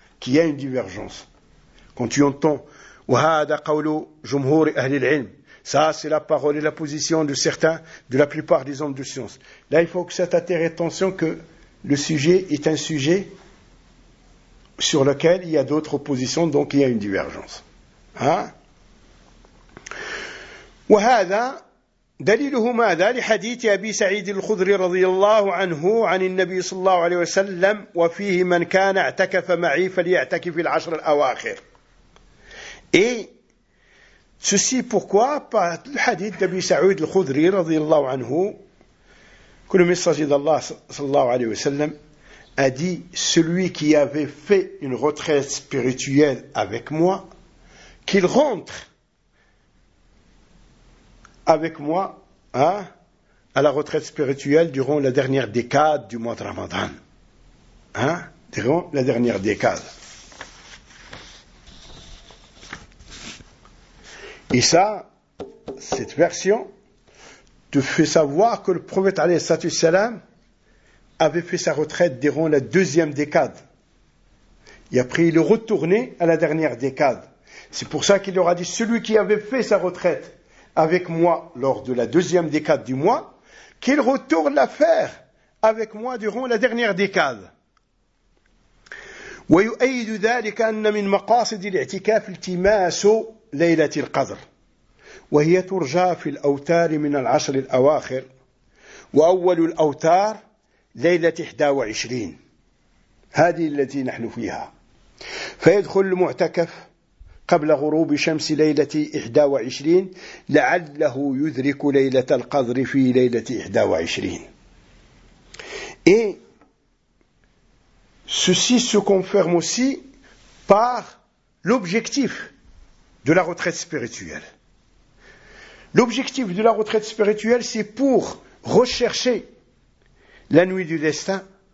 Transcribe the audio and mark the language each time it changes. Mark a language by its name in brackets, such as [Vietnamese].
[French] Qu'il y a une divergence. Quand tu entends « [Arabic] Wahada qawlu jumhur ahli al-ilm [French] », ça, c'est la parole et la position de certains, de la plupart des hommes de science. Là, il faut que ça t'attire attention que le sujet est un sujet sur lequel il y a d'autres positions, donc il y a une divergence. Hein? [Arabic] وهذا دليله ماذا لحديث أبي سعيد الخدري رضي الله عنه عن النبي صلى الله عليه وسلم وفيه من كان اعتكف معي فليعتكف العشر الأواخر. [French] Et ceci pourquoi par le hadith d'Abi Sa'id al-Khudri رضي الله عنه que le messager d'Allah صلى الله عليه وسلم a dit celui qui avait fait une retraite spirituelle avec moi qu'il rentre avec moi, hein, à la retraite spirituelle durant la dernière décade du mois de Ramadan. Hein, durant la dernière décade. Et ça, cette version, te fait savoir que le prophète, alayhi salam, avait fait sa retraite durant la deuxième décade. Et après, il est retourné à la dernière décade. C'est pour ça qu'il leur a dit, celui qui avait fait sa retraite avec moi lors de la deuxième décade du mois, qu'il retourne la faire avec moi durant la dernière décade. [Arabic] ويؤيد ذلك أن من مقاصد الاعتكاف التماس ليلة القدر وهي ترجى في الأوتار من العشر الأواخر وأول الأوتار ليلة 21 هذه التي نحن فيها فيدخل المعتكف قبل غروب شمس ليلة 21 لعله يدرك ليلة القدر في ليلة 21. [French] Et ceci se confirme aussi par l'objectif de la retraite spirituelle. L'objectif de la retraite spirituelle, c'est pour rechercher la nuit du destin.